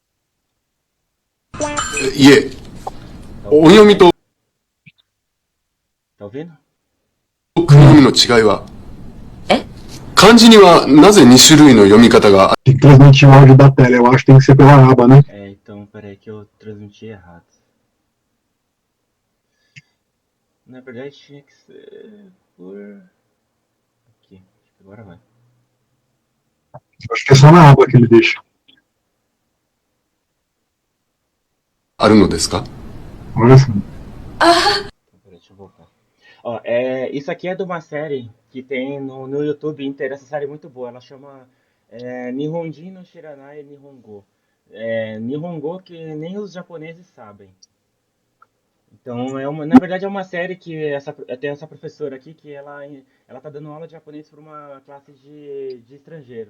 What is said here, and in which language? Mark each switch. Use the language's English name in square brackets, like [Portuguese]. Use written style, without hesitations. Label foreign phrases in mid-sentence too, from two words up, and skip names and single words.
[Japanese] いえ、 [Portuguese] Tá [Japanese] 音 [Portuguese] ouvindo [Japanese] 読み [Portuguese] também? [Japanese] と [Portuguese] Tá ouvindo? [Japanese] 訓読みの違いは漢字にはなぜ2種類の読み方があ [Portuguese] Tem que transmitir o áudio da tela. Eu acho que tem que ser pela aba, né? É, então, peraí que eu transmiti errado. Na verdade tinha que ser por. Aqui, acho que agora vai. Acho que é só na aba que ele deixa. [Japanese] るのですか [Portuguese] Agora sim. Então, peraí, deixa eu voltar. Ó, isso aqui é de uma série que tem no YouTube inteiro. Essa série é muito boa. Ela chama Nihonjin no Shiranai Nihongo. Nihongo que nem os japoneses sabem. Então, na verdade, é uma série que tem essa professora aqui que ela tá dando aula de japonês para uma classe de estrangeiros.